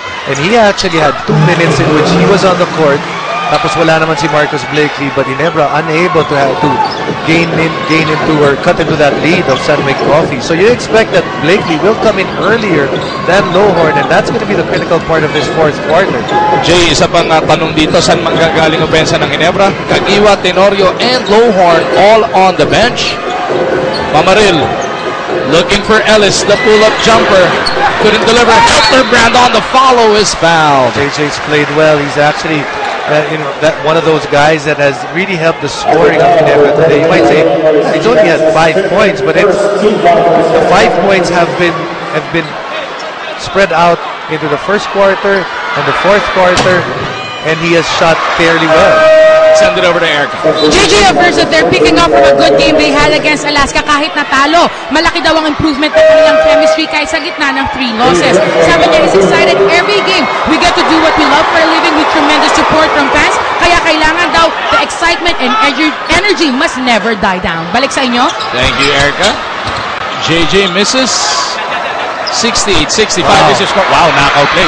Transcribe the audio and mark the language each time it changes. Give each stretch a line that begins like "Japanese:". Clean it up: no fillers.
English: And he actually had 2 minutes in which he was on the court.
Filipino: Tapos wala naman si
English: Marcus Blakely, but Ginebra unable to gain into or cut into that lead of San Mig Coffee. So you expect that Blakely will come in earlier than Lowhorn, and that's going to be the critical part of this 4th quarter.
Filipino: Jay, isa pang tanong dito, saan manggagaling opensa ng Ginebra?
English: Caguioa, Tenorio, and Lowhorn all on the bench. Mamaril looking for Ellis, the pull-up jumper. Couldn't deliver. Helterbrand on the follow is fouled. JJ's played well. He's actually that one of those guys that has really helped the scoring of Ginebra today. You might say he's only had 5 points, but the 5 points have been spread out into the 1st quarter and the 4th quarter, and he has shot fairly well. Send it over to Erica. JJ affirms that they're picking up from a good game they had against Alaska
Filipino: kahit natalo. Malaki daw ang improvement ng kanilang chemistry kahit sa gitna ng 3 losses. Sabi niya,
English: he's excited every game. We get to do what we love for a living with tremendous support from fans.
Filipino: Kaya kailangan daw
English: the excitement and energy must never die down.
Filipino: Balik sa inyo.
English: Thank you, Erica. JJ misses 68-65 is your score. Wow, knockout play.